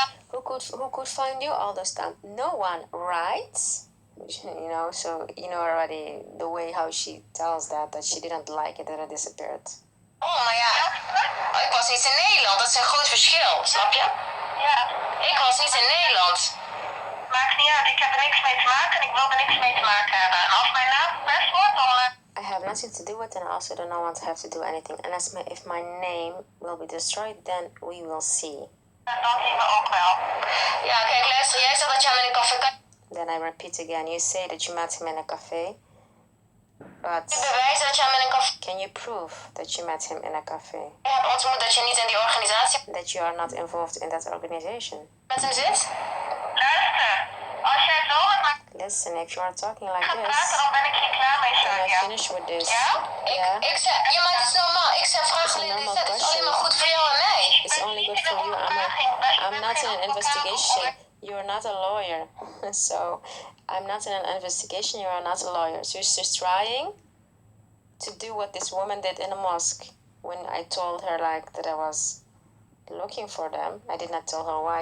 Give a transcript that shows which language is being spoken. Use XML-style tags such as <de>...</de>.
<en>Who could find you all those time? No one, right? You know, so you know already the way how she tells that she didn't like it that I disappeared.</en> <nl>Oh, maar ja, ik was niet in Nederland. Dat is een groot verschil, snap je? Ja. Ik was niet in Nederland. Maakt niet uit, ik heb er niks mee te maken en ik wil er niks mee te maken hebben. En als mijn naam verpest wordt, dan...</nl> <en>I have nothing to do with it and I also don't want to have to do anything. And if my name will be destroyed, then we will see.</en> <nl>Dat zien we ook wel. Ja, kijk, luister, jij zegt dat je hem in een café...</nl> <en>Then I repeat again, you say that you met him in a cafe. But can you prove that you met him in a cafe?</en> <nl>Dat je niet in die organisatie...</nl> <en>That you are not involved in that organization.</en> <nl>Met hem zit? Luister, als jij zo met...</nl> <en>Listen, if you are talking like this...</en> <nl>Dan ben ik hier klaar mee, Shania.</nl> <en>I finish with this.</en> <nl>Ja? Ja? Ik zeg... Ja, maar het is normaal. Ik zeg vragen alleen dit. Het is alleen maar goed voor jou en mij.</nl> <en>It's only good for you. I'm not in an investigation. You're not a lawyer. So, I'm not in an investigation. You are not a lawyer. So, she's just trying to do what this woman did in a mosque. When I told her, like, that I was looking for them, I did not tell her why.</en>